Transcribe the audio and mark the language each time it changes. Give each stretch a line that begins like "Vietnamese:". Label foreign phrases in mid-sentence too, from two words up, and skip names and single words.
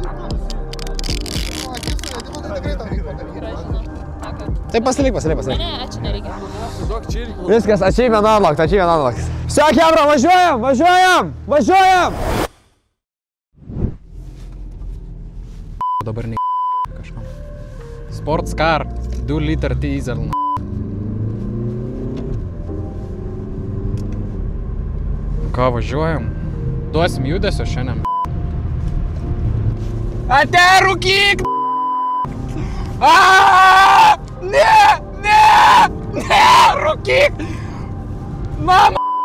Lithuanian: O, akis suvedimo, tai tikrai tau reikia padaryti. Tai pasilik. Ne, ačiū, nereikia. Duok čia irgi. Viskas,
English: achievement unlocked.
Lithuanian: Все, hebra, važiuojam! Dabar ne kažkam.
English: Sports car, 2 liter diesel.
Lithuanian: Ką, važiuojam? Duosim judesio šiandien. Ate, rūkyk! Ne, rūkyk! Mama!